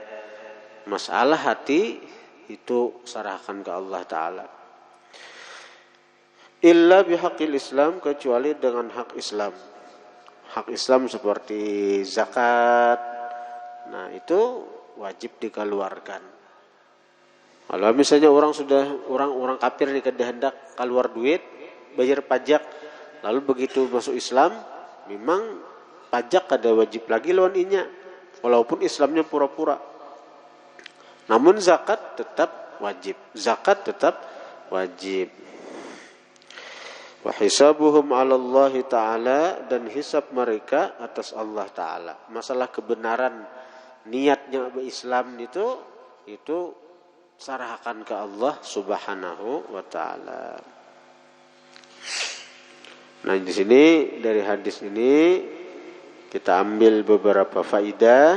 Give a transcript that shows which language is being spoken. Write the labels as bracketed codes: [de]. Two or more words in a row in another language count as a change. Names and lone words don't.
[id] Masalah hati itu serahkan ke Allah Ta'ala. [ar] إلا بحق الإسلام, [id] kecuali dengan hak Islam. Hak Islam seperti zakat, nah itu wajib dikeluarkan. [bjn] Kalau misalnya orang kafir nih kada hendak keluar duit, bayar pajak, lalu begitu masuk Islam, memang pajak kada wajib lagi lawan inya, walaupun Islamnya pura-pura. [id] Namun zakat tetap wajib. [ar] وحسابهم على الله تعالى, [id] dan hisab mereka atas Allah Ta'ala. Masalah kebenaran niatnya berislam itu serahkan ke Allah [ar] سبحانه وتعالى. [id] Nah, di sini dari hadis ini kita ambil beberapa faidah.